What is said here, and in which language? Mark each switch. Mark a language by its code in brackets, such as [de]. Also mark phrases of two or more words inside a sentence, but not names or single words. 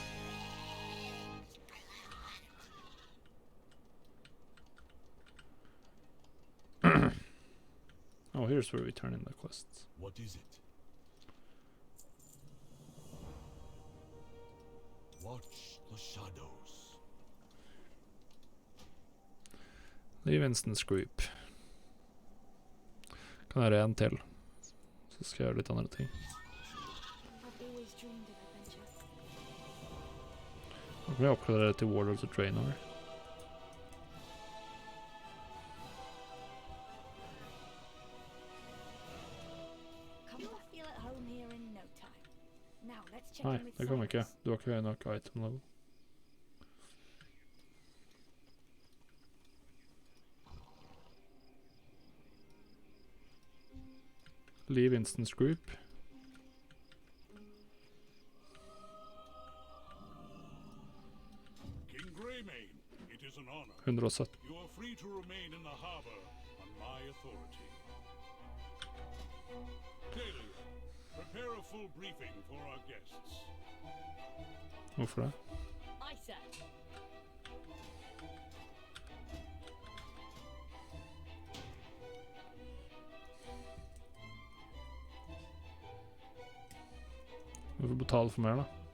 [en] Oh, here's where we turn in the quests. What is it? Watch the shadows. Leave instance group. [no] Kan gjøre en til. Så skal jeg gjøre litt andre ting. [en] I've always dreamed of adventure. [no] Nå kan vi oppgradere til Warlords of Draenor. [en] Come to feel at home here in no time. Now let's check [no] Nei, [en] in with [no] det kan vi ikke. Cyrus. Du har ikke høy nok [en] item level. Leave instance group. King Greymane, it is an honor. 117. You are free to remain in the harbor on my authority. Taylor, prepare a full briefing for our guests. [no] Hvorfor det? [en] I said. [no] Hvorfor betale for mer da?